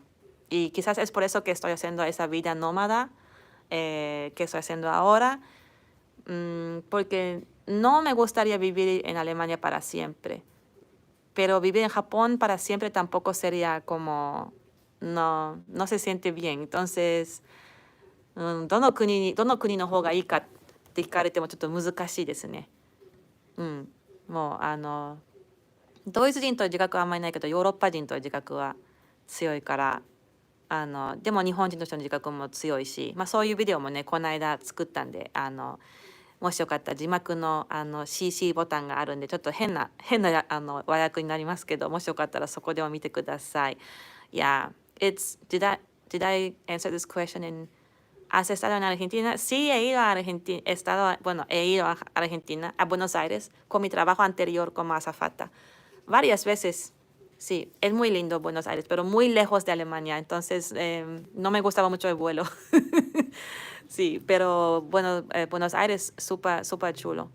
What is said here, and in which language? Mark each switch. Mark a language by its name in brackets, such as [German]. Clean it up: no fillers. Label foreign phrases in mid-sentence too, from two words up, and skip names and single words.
[Spanish] Y quizás es por eso que estoy haciendo esa vida nómada que estoy haciendo ahora. Porque no me gustaría vivir en Alemania para siempre. Pero vivir en Japón para siempre tampoco sería como, no se siente bien. Entonces, [Japanese] どの国の方がいいかって聞かれてもちょっと難しいですね。もうドイツ人という自覚はあんまりないけど、ヨーロッパ人という自覚は強いから、でも日本人としての自覚も強いし、そういうビデオもね、この間作ったんで、もしよかったら字幕のCC ボタンがあるんで、ちょっと変な和訳になりますけど、もしよかったらそこでも見てください。Yeah, [English] did I answer this question [Spanish] ¿Has estado en Argentina? Sí, he ido a Argentina, he ido a Argentina, a Buenos Aires, con mi trabajo anterior como azafata. Varias veces. Sí, es muy lindo Buenos Aires, pero muy lejos de Alemania, entonces no me gustaba mucho el vuelo. Sí, pero bueno, Buenos Aires súper súper chulo.